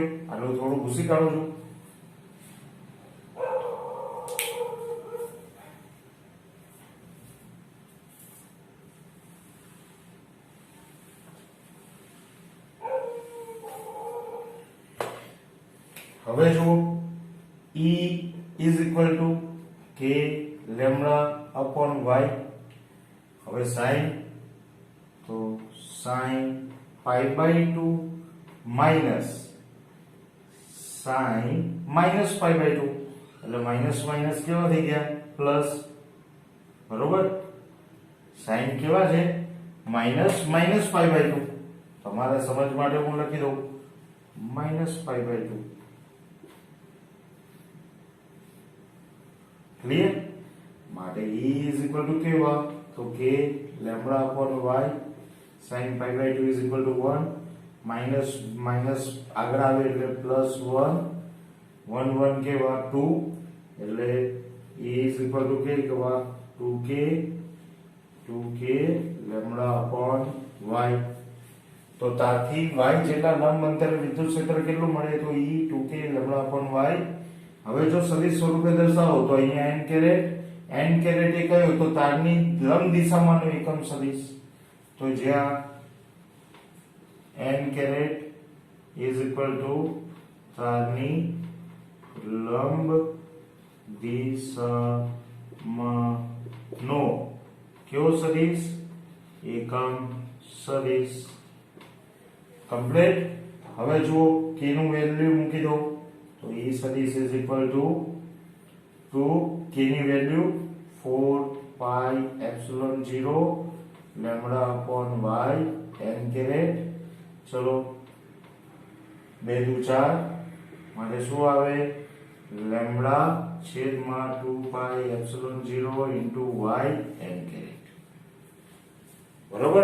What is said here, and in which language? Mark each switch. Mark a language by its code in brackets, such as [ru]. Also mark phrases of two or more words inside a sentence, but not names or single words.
[gu] આટલું થોડું ભૂસી કાઢું છું. હવે જુઓ E [en] is equal to [gu] k λ/y. હવે sin, તો sin π/2 માઈનસ sin -π/2, એટલે માઈનસ માઈનસ કેવા થઈ ગયા પ્લસ, બરોબર. sin કેવા છે -π/2, તમારા સમજ માટે હું લખી દઉં -π/2. ક્લિયર? માટે E [en] is equal to [gu] કેવા તો k λ/y sin π/2 [en] is equal to [gu] 1, માઈનસ માઈનસ આગળ આવે એટલે +1, 1 1 કેવા 2, એટલે E [en] is equal to [gu] કેવા 2k λ/y. તો તારથી y જેટલા લંબ અંતરે વિદ્યુત ક્ષેત્ર કેટલું મળે તો E 2k λ/y. હવે જો સદિશ સ્વરૂપે દર્શાવો તો અહીંયા n કેરેટ એ કયો તો તારની લંબ દિશામાંનો એકમ સદિશ. તો જ્યાં n કેરેટ [en] is equal to [gu] તારની લંબ દિશામાંનો કેવો સદિશ એકમ સદિશ. કમ્પ્લીટ. હવે જુઓ k નું વેલ્યુ મૂકી દો તો E સદિશ [en] is equal to [gu] k ની વેલ્યુ 4πε0 λ/y n કેરેટ. ચલો 2 દુ 4 માટે શું આવે λ/2πε0 y n કેરેટ, બરોબર.